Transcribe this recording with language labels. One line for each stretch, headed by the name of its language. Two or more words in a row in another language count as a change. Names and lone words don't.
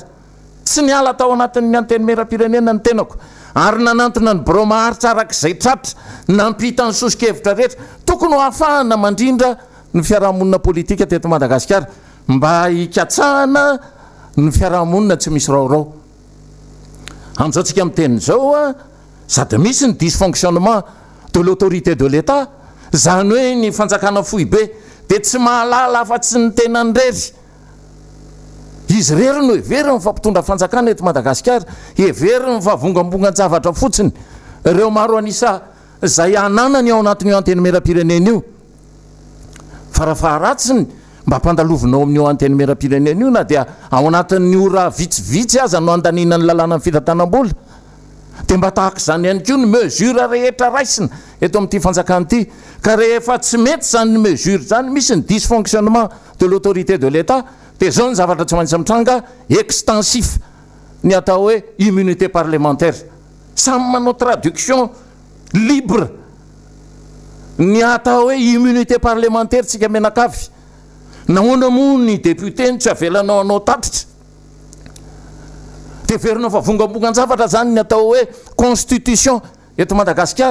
Malagasy: Tsy niala tao anatin'ny antenimera-pirenena ny tenako, ary nanantona ny bromaharitra arak'izay tratra nampita ny sosokevitra rehetra tokony ho ahafahana mandrindra ny fiarahamonina politika teto Madagasikara mba hikatsahana ny fiarahamonina tsy misy raorao. Amin'izao tsika amin'ny teny zao a, sady misy ny
French: dysfonctionnement de l'autorité de l'État,
Malagasy: zany hoe ny fanjakana fohy be dia tsy mahalala afa-tsy ny tenany rery. Izy rery no hevery ny fampitondra fanjakana eto Madagasikara, hevery ny favongambongan-javatra fotsiny. Ireo maro anisa zay ananany ao anatin'io antenimera-pirenena io. Farafaharatsiny mba hampandalovinao amin'io antenimera-pirenena io na dia ao anatin'ny ora vitsivitsy aza no andaninany lalàna ny fitantanam-bola. Dia mba tahaka izany ihany koa ny mesure rehetra raisina eto amin'ity fanjakana ity. Ka rehefa tsy mety zany ny mesure zany, misy ny
French: dysfonctionnement de l'autorité de l'État,
Malagasy: dia zao ny zavatra tsy maintsy mitranga extensif ny atao hoe
French: immunité parlementaire.
Malagasy: Samy manao
French: traduction libre
Malagasy: ny atao hoe
French: immunité parlementaire
Malagasy: tsika menakavy. Nahoana moa ny député ny tsy avelanao anao tatitra, dia verinao favongambongan-javatra zany ny atao hoe constitution eto Madagasikara.